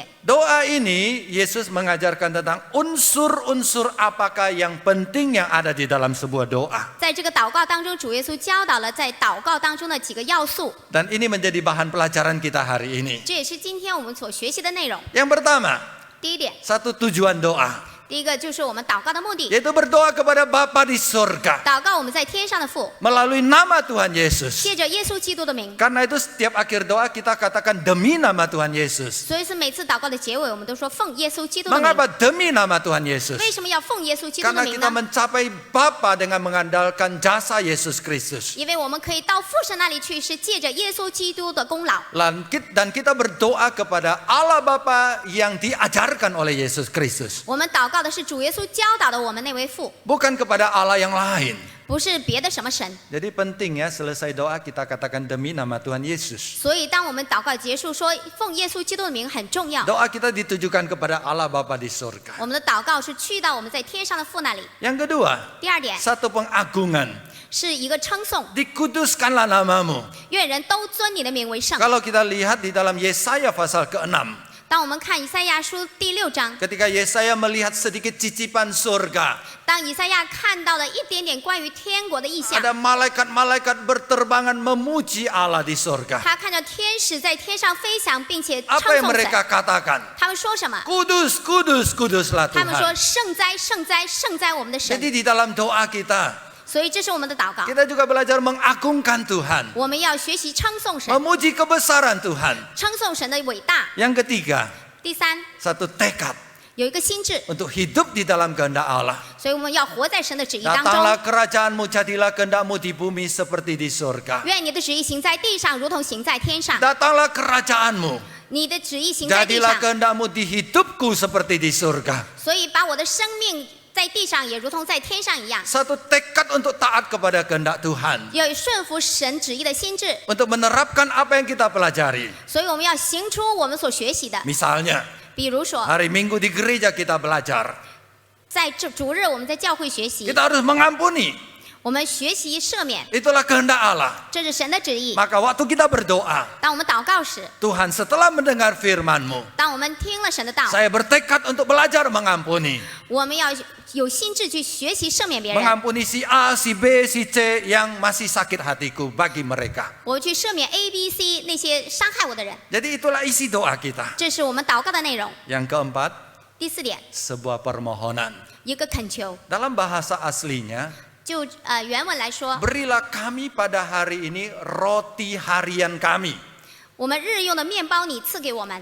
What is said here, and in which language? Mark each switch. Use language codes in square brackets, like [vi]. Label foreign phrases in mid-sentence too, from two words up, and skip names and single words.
[id] Doa ini Yesus mengajarkan tentang unsur-unsur apakah yang penting yang ada di dalam sebuah doa. [zh] 在这个祷告当中，主耶稣教导了在祷告当中的几个要素， [id] Dan ini menjadi bahan pelajaran kita hari ini. [zh] 这也是今天我们所学习的内容。 [id] Yang pertama, [zh] 第一点， [id] satu tujuan doa, [zh] 第一个就是我们祷告的目的， [id] yaitu berdoa kepada Bapa di surga [zh] 祷告我们在天上的父， [id] melalui nama Tuhan Yesus. [zh] 借着耶稣基督的名。 [id] Karena itu setiap akhir doa kita katakan demi nama Tuhan Yesus. [zh] 所以是每次祷告的结尾，我们都说奉耶稣基督的名。 [id] Mengapa demi nama Tuhan Yesus? [zh] 为什么要奉耶稣基督的 [id] Karena [zh] 名 [id] kita [zh] 呢？ [id] mencapai Bapa dengan mengandalkan jasa Yesus Kristus. [zh] 因为我们可以到父神那里去，是借着耶稣基督的功劳。 [id] Dan kita berdoa kepada Allah Bapa yang diajarkan oleh Yesus Kristus. [zh] 我们祷告的是主耶稣教导的我们那位父， [id] Bukan kepada Allah yang lain. [zh] 不是别的什么神。 [id] Jadi penting ya selesai doa kita katakan demi nama Tuhan Yesus. [zh] 所以当我们祷告结束说奉耶稣基督的名很重要， [id] Doa kita ditujukan kepada Allah Bapa di surga. [zh] 我们的祷告是去到我们在天上的父那里。 [id] Yang kedua, [zh] 第二点 [id] satu pengagungan. [zh] 是一个称颂， [id] Dikuduskanlah namamu. [zh] 愿人都尊你的名为圣。 [id] Kalau kita lihat di dalam Yesaya pasal ke-6, [zh] 当我们看以赛亚书第6章， [id] ketika Yesaya melihat sedikit cicipan surga, [zh] 当以赛亚看到了一点点关于天国的意象， [id] ada malaikat-malaikat berterbangan memuji Allah di surga. [zh] 他看着天使在天上飞翔，并且称 [id] Apa yang [zh] 颂 [id] mereka [zh] 神。 [id] katakan? [zh] 他们说什么？ [id] Kudus, kudus, kuduslah [zh] 他们说 [id] Tuhan. [zh] 圣哉，圣哉，圣哉，我们的神。 [id] Jadi di dalam doa kita, [zh] 所以这是我们的祷告， [id] kita juga belajar mengagungkan Tuhan. [zh] 我们要学习称颂神， [id] Memuji kebesaran Tuhan. [zh] 称颂神的伟大。 [id] Yang ketiga, [zh] 第三， [id] satu tekad [zh] 有一个心智， [id] untuk hidup di dalam kehendak Allah. [zh] 所以我们要活在神的旨意当中。 [id] Datanglah kerajaanmu, jadilah kehendakmu di bumi seperti di surga. [zh] 愿你的旨意行在地上，如同行在天上。 [id] Datanglah kerajaanmu, [zh] 你的旨意行在地 [id] jadilah [zh] 上， [id] kehendakmu di hidupku seperti di surga. [zh] 所以把我的生命在地上也如同在天上一样， [id] Satu tekad untuk taat kepada kehendak Tuhan. [zh] 要顺服神旨意的心智。 [id] Untuk menerapkan apa yang kita pelajari. [zh] 所以我们要行出我们所学习的。 [id] Misalnya, [zh] 比如说， [id] hari Minggu di gereja kita belajar. [zh] 在这主日我们在教会学习， [id] Kita harus mengampuni. [zh] 我们学习赦免， [id] Itulah kehendak Allah. [zh] 这是神的旨意。 [id] Maka waktu kita berdoa, [zh] 当我们祷告时， [id] Tuhan setelah mendengar firman-Mu, [zh] 当我们听了神的道， [id] saya bertekad untuk belajar mengampuni. [zh] 我们要有心智去学习赦免别人。 [id] Mengampuni si A, si B, si C yang masih sakit hatiku bagi mereka. [zh] 我去赦免 A、B、C 那些伤害我的人， [id] Jadi itulah isi doa kita. [zh] 这是我们祷告的内容。 [id] Yang keempat, [zh] 第四点， [id] sebuah permohonan. [zh] 一个恳求， [id] Dalam bahasa aslinya, [zh] 就原文来说， [id] berilah kami pada hari ini roti harian kami. [zh] 我们日用的面包你赐给我们，